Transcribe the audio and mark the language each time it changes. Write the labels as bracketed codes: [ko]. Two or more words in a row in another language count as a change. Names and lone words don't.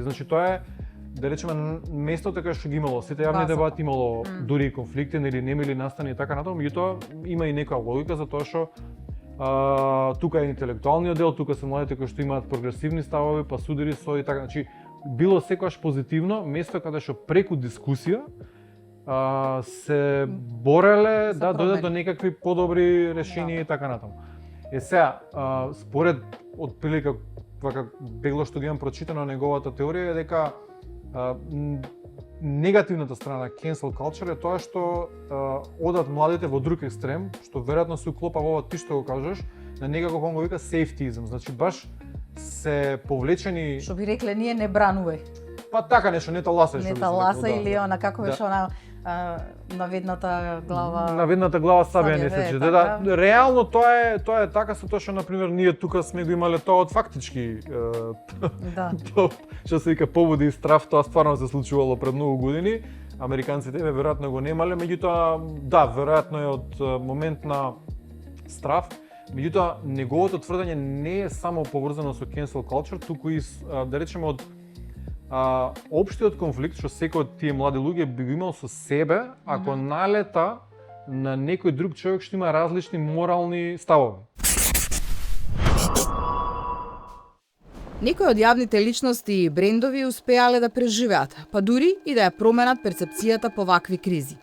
[mk] Значи, тоа е, да речеме, местото кај што ги имало сите јавни дебати, имало дури и конфликти, нели немили настани и така натаму, меѓутоа има и некоја логика за тоа што тука е интелектуалниот дел, тука се младите кои што имаат прогресивни ставови, па судири со и така, значи било секогаш позитивно место каде што преку дискусија се бореле да дојдат до некакви подобри решенија и така натаму. Сега, според отприлика вака бегло што ги имам прочитано неговата теорија е дека негативната страна [en] cancel culture [mk] е тоа што одат младите во друг екстрем, што веројатно се уклопа во ова ти што го кажеш, на некако он го вика safetyism, значи баш се повлечени. Што би рекле ние не бранувај. Па така нешто, не таласај што не таласа или она како беше она наведната глава. Наведната глава сабија не се чете. Да, реално тоа е така со тоа што на пример ние тука сме го имале тоа од фактички што се вика поводи и страв, тоа стварно се случувало пред многу години. Американците веројатно го немале, меѓутоа да, веројатно е од момент на страв. Меѓутоа неговото тврдење не е само поврзано со [en] cancel culture, [mk] туку и да речеме од општиот конфликт што секој од тие млади луѓе би го имал со себе ако налета на некој друг човек што има различни морални ставови. Некои од јавните личности и брендови успеале да преживеат, па дури и да ја променат перцепцијата по вакви кризи.